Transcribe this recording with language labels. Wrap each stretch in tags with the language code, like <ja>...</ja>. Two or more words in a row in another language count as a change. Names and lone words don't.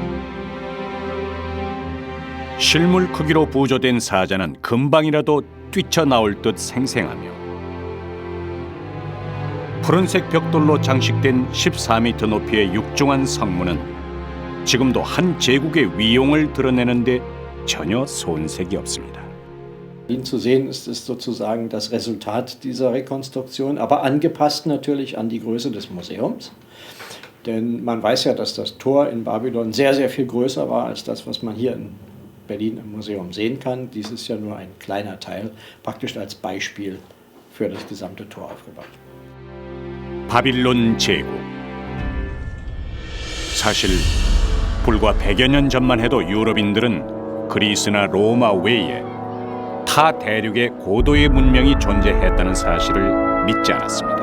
<ko>실물 크기로 부조된 사자는 금방이라도 뛰쳐나올 듯 생생하며 푸른색 벽돌로 장식된 14m 높이의 육중한 성문은 지금도 한 제국의 위용을 드러내는데 전혀 손색이 없습니다.</ko> <de>Ihn zu sehen ist sozusagen das Resultat dieser Rekonstruktion, aber angepasst natürlich an die Größe des Museums. Denn man weiß ja, dass das Tor in Babylon sehr, sehr viel größer war als das, was man hier in Berlin im Museum sehen kann. Dies ist ja nur ein kleiner Teil, praktisch als Beispiel für das gesamte Tor aufgebaut.</de> <ko>바빌론 제국. 사실 불과 100여 년 전만 해도 유럽인들은 그리스나 로마 외에 타 대륙의 고도의 문명이 존재했다는 사실을 믿지 않았습니다.</ko>